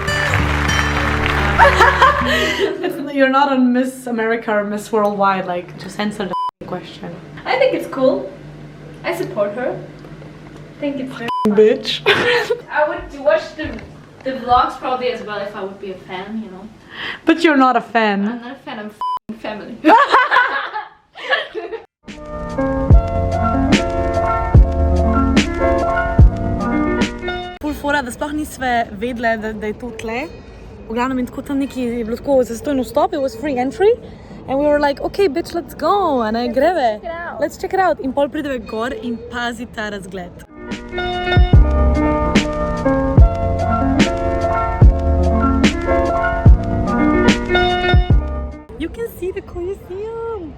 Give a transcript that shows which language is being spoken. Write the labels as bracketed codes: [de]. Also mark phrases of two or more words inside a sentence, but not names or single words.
[en] You're not on Miss America or Miss Worldwide, like, just answer the question. I think it's cool. I support her. I think it's very. Bitch. I would watch the vlogs probably as well if I would be a fan, you know. But you're not a fan. I'm not a fan, I'm family. [sl] Ful fora, da sploh nisve vedle, da je to tle. V glavnem in tako tam neki je bilo tako zastojno vstop, [en] it was free entry. And we were like, okay, bitch, let's go. A ne, greve. Let's check it out. [sl] In pol prideve gor in pazi ta razgled. [en] You can see the Colosseum.